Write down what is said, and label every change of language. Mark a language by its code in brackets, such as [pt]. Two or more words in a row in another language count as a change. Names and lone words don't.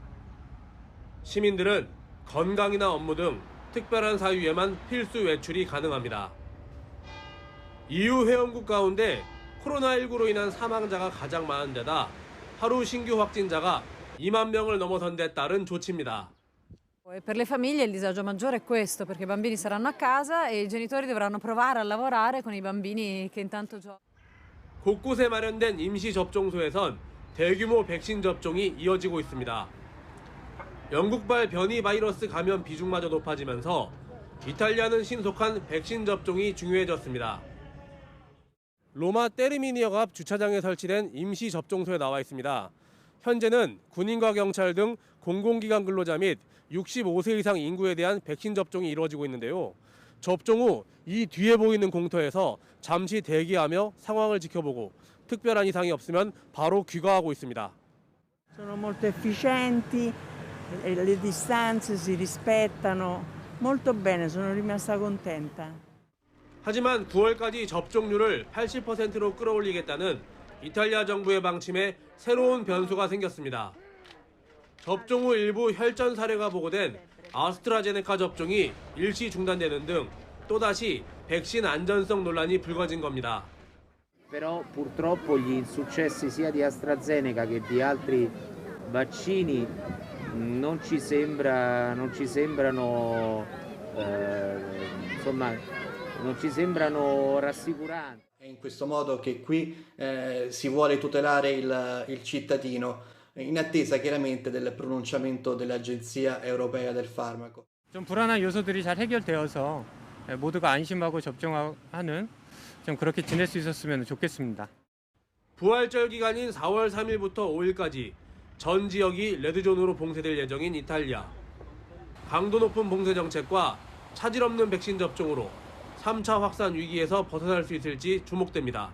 [ko] 시민들은 건강이나 업무 등 특별한 사유에만 필수 외출이 가능합니다. EU 회원국 가운데 코로나19로 인한 사망자가 가장 많은 데다 하루 신규 확진자가 2만 명을 넘어선 데 따른 조치입니다. [it] Per le famiglie il disagio maggiore è questo, perché i bambini saranno a casa e i genitori dovranno provare a lavorare con i bambini che intanto giocano. [ko] 곳곳에 마련된 임시 접종소에선 대규모 백신 접종이 이어지고 있습니다. 영국발 변이 바이러스 감염 비중마저 높아지면서 이탈리아는 신속한 백신 접종이 중요해졌습니다. 로마 테르미니역 앞 주차장에 설치된 임시 접종소에 나와 있습니다. 현재는 군인과 경찰 등 공공기관 근로자 및 65세 이상 인구에 대한 백신 접종이 이루어지고 있는데요. 접종 후 이 뒤에 보이는 공터에서 잠시 대기하며 상황을 지켜보고 특별한 이상이 없으면 바로 귀가하고 있습니다. [it] Sono molto efficienti, le distanze si rispettano, molto bene, sono rimasta contenta. [ko] 하지만 9월까지 접종률을 80%로 끌어올리겠다는 이탈리아 정부의 방침에 새로운 변수가 생겼습니다. 접종 후 일부 혈전 사례가 보고된 아스트라제네카 접종이 일시 중단되는 등 또다시 백신 안전성 논란이 불거진 겁니다. [it] Però purtroppo gli insuccessi sia di AstraZeneca che di altri vaccini non ci sembrano rassicuranti. È in questo modo che qui si vuole tutelare il cittadino, in attesa chiaramente del pronunciamento dell'Agenzia Europea del Farmaco. [ko] 좀 불안한 요소들이 잘 해결되어서 모두가 안심하고 접종하는 좀 그렇게 지낼 수 있었으면 좋겠습니다. 부활절 기간인 4월 3일부터 5일까지 전 지역이 레드존으로 봉쇄될 예정인 이탈리아. 강도 높은 봉쇄 정책과 차질 없는 백신 접종으로 3차 확산 위기에서 벗어날 수 있을지 주목됩니다.